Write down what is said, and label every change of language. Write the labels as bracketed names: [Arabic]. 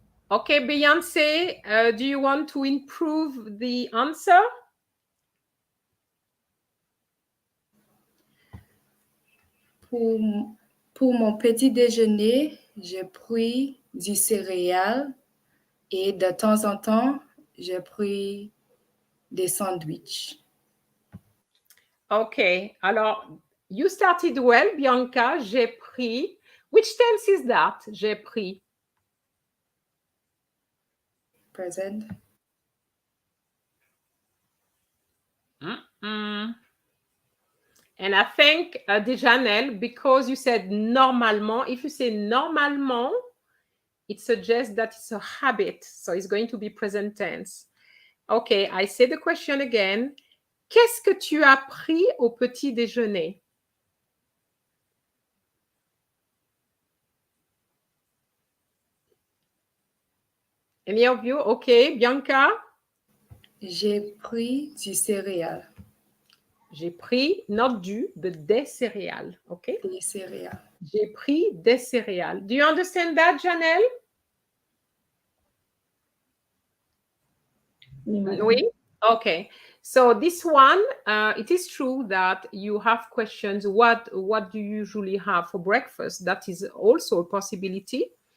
[English] Okay, Beyonce, do you want to improve the answer? [French] Pour mon petit déjeuner, j'ai pris du céréales et de temps en temps, j'ai pris des sandwichs. [English] Okay, alors, you started well, Bianca. [French] J'ai pris. [English] Which tense is that? J'ai pris. Present. And I think, Dejanel, because you said normalement, if you say normalement, it suggests that it's a habit. So it's going to be present tense. Okay, I say the question again. [French] Qu'est-ce que tu as pris au petit déjeuner? [English] Any of you? Okay, Bianca? [French] J'ai pris du céréales. J'ai pris, not du, but des céréales. [English] Okay? [French] Des céréales. J'ai pris des céréales. [English] Do you understand that, Janelle? Oui. Okay. So this one, it is true that you have questions. What do you usually have for breakfast? That is also a possibility.